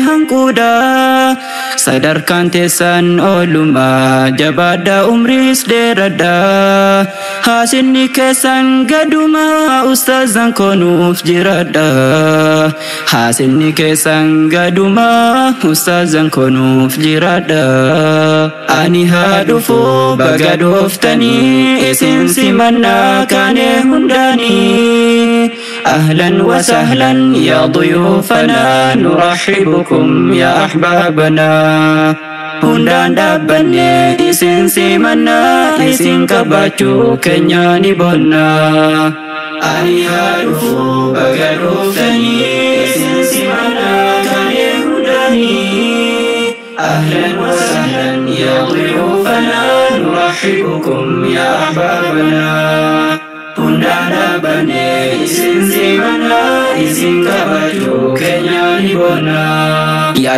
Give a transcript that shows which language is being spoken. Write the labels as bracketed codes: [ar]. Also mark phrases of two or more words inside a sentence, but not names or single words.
[om] hanquudha Sadarkaan teessan ooluma jabaadha umriis dheeradha Haasinni keessan gaduma ustaazan konuuf jiradha Haasinni keessan gaduma ustaazan konuuf jiradha Ani haadhufu baga dhuftanii isin simanna kane hundani [ar] أهلا وسهلا يا ضيوفنا نرحبكم يا أحبابنا [om] Hundaan dhaabbanne isin simanna isin kabachuu keenya ni bonna Ani haadhufu baga dhuftanii isin simanna kane hundani [ar] أهلا وسهلا يا ضيوفنا نرحبكم يا أحبابنا [om] Hundaan dhaabbanne isin simanna isin kabachuu keenya ni bonna Yaa